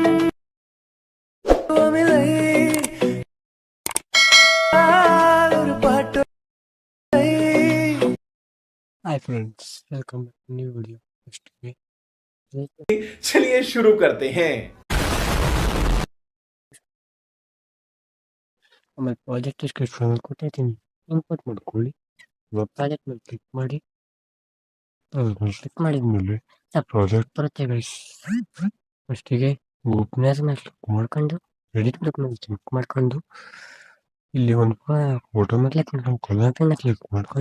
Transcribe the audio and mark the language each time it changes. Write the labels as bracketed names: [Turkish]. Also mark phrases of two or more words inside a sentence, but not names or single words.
[English] Hi friends, welcome back to new video. [Hindi] चलिए शुरू करते हैं। [Kannada] हमारे [English] project description [Kannada] ಕೊಟ್ಟಿದ್ದೀನಿ, ಇಂಪೋರ್ಟ್ ಮಾಡ್ಕೊಳ್ಳಿ. ಇವಾಗ ಪ್ರಾಜೆಕ್ಟ್ ಮೇಲೆ ಕ್ಲಿಕ್ ಮಾಡಿ, ಕ್ಲಿಕ್ ಮಾಡಿದ್ಮೇಲೆ ಪ್ರಾಜೆಕ್ಟ್ ಬರುತ್ತೆ ಗೈಸ್. ಫಸ್ಟಿಗೆ ಓಪನರ್ ಮೇಲೆ ಕ್ಲಿಕ್ ಮಾಡ್ಕೊಂಡು ಎಡಿಟ್ ಮೇಲೆ ಕ್ಲಿಕ್ ಮಾಡ್ಕೊಂಡು ಇಲ್ಲಿ ಒಂದು ಫೋಟೋ ಮೇಲೆ ಕ್ಲಿಕ್ ಮಾಡ್ಕೊಂಡು ಕಲರ್ ಮೇಲೆ ಕ್ಲಿಕ್ ಮಾಡ್ಕೊಳ್ಳಿ.